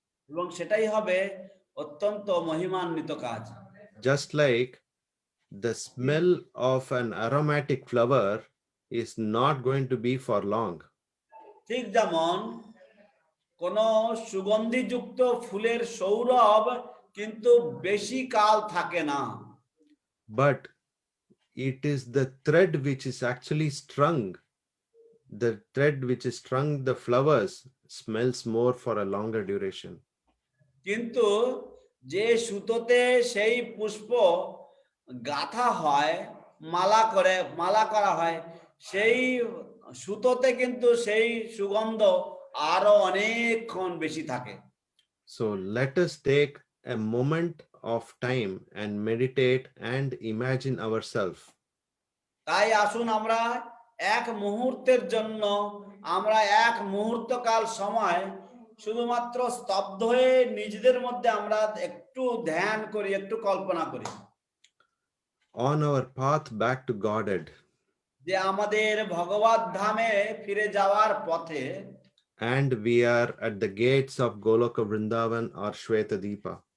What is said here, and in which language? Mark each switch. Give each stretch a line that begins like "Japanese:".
Bangla: এবং সেটাই হবে অত্যন্ত মহিমান্বিত কাজ।
English: Just like the smell of an aromatic flower is not going to be for long.
Bangla: ঠিক যেমন কোন সুগন্ধিযুক্ত ফুলের সৌরভ কিন্তু বেশি কাল থাকে না,
English: But it is the thread which is actually strung. The thread which is strung the flowers smells more for a longer duration.
Bangla: কিন্তু যে সুতোতে সেই পুষ্প গাঁথা হয়, মালা করা হয়, সেই সুতোতে কিন্তু সেই সুগন্ধ আরো অনেকক্ষণ বেশি থাকে।
English: So let us take a moment of time and meditate and imagine ourselves.
Bangla: তাই আসুন আমরা এক মুহূর্তের জন্য আমরা এক মুহূর্তকাল সময় শুধুমাত্র স্তব্ধ হয়ে নিজেদের মধ্যে আমরা একটু ধ্যান করি, একটু কল্পনা করি
English: On our path back to Godhead,
Bangla: যে আমাদের ভগবত ধামে ফিরে যাওয়ার পথে,
English: and we are at the gates of Goloka Vrindavan or Shweta Deepa.